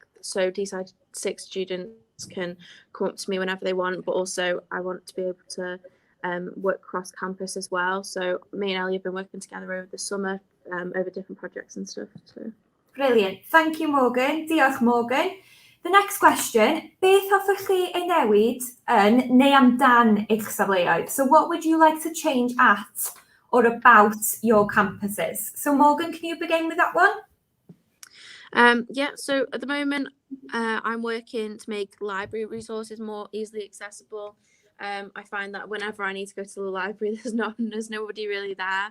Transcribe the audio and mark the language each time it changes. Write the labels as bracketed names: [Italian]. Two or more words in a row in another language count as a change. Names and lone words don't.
[English] So Deeside 6 students can come up to me whenever they want, but also I want to be able to work cross campus as well. So me and Ellie have been working together over the summer over different projects and stuff. So. Brilliant. Thank you, [Welsh] Morgan. Diolch, Morgan. [English] The next question, [Welsh] beth hoffech chi ei newid yn neu amdan eich safleoedd? [English] So what would you like to change at or about your campuses? So Morgan, can you begin with that one? Yeah, so at the moment I'm working to make library resources more easily accessible. I find that whenever I need to go to the library, there's nobody really there.